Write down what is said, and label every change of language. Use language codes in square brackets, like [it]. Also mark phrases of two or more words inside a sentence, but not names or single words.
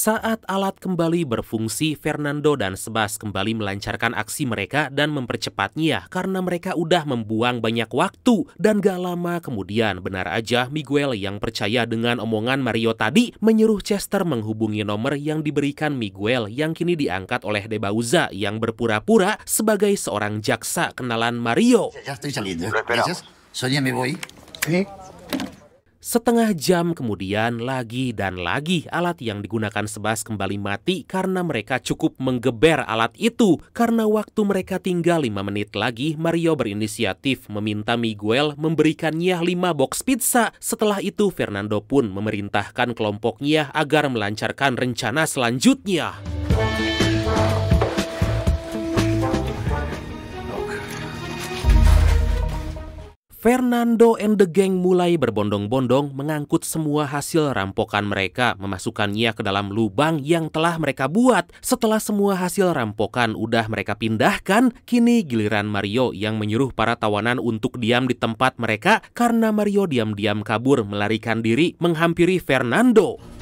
[id] Saat alat kembali berfungsi, Fernando dan Sebas kembali melancarkan aksi mereka dan mempercepatnya karena mereka udah membuang banyak waktu. Dan gak lama kemudian, benar aja Miguel yang percaya dengan omongan Mario tadi menyuruh Chester menghubungi nomor yang diberikan Miguel yang kini diangkat oleh De Bauza yang berpura-pura sebagai seorang jaksa kenalan Mario. [es] Ya estoy saliendo. Gracias. Sonia, me voy. ¿Sí? [id] Setengah jam kemudian, lagi dan lagi alat yang digunakan Sebas kembali mati karena mereka cukup menggeber alat itu. Karena waktu mereka tinggal 5 menit lagi, Mario berinisiatif meminta Miguel memberikannya 5 box pizza. Setelah itu, Fernando pun memerintahkan kelompoknya agar melancarkan rencana selanjutnya. Fernando [en] and the gang [id] mulai berbondong-bondong mengangkut semua hasil rampokan mereka, memasukkannya ke dalam lubang yang telah mereka buat. Setelah semua hasil rampokan udah mereka pindahkan, kini giliran Mario yang menyuruh para tawanan untuk diam di tempat mereka karena Mario diam-diam kabur melarikan diri menghampiri Fernando.